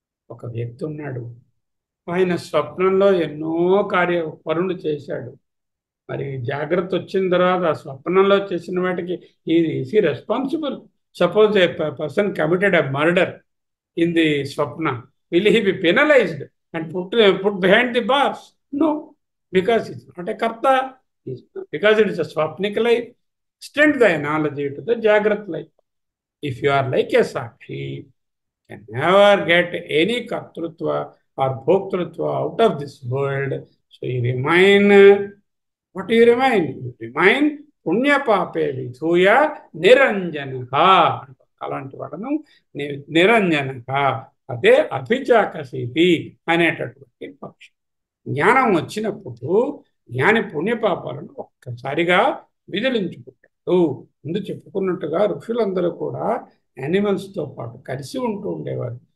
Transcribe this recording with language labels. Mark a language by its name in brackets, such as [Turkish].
[Telugu] ఒక వ్యక్తి ఉన్నాడు, ఆయన స్వప్నంలో ఎన్నో పనులు చేశాడు. మరి జాగ్రత్త వచ్చిన తర్వాత ఆ స్వప్నంలో చేసిన వాటికి [English] Is he responsible? Suppose a person committed a murder in the స్వప్న, will he be penalised and put behind the bars? No, because it's not a karta, because it is a swapnik life. Extend the analogy to the jagrat life. If you are like a sakshi, you can never get any kartrutva or bhoktrutva out of this world. So you remain, what do you remain? You remain [Sanskrit] punya pape vidhuya niranjanaha. [Telugu] అలాంటి వాళ్ళను నిరంజనగా, అదే అభిచాకశీతి అనేటటువంటి పక్షం. జ్ఞానం వచ్చినప్పుడు జ్ఞాని పుణ్యపాపాలను ఒక్కసారిగా విదిలించుకుంటాడు. ముందు చెప్పుకున్నట్టుగా ఋషులందరూ కూడా యానిమల్స్తో పాటు కలిసి ఉంటూ ఉండేవారు.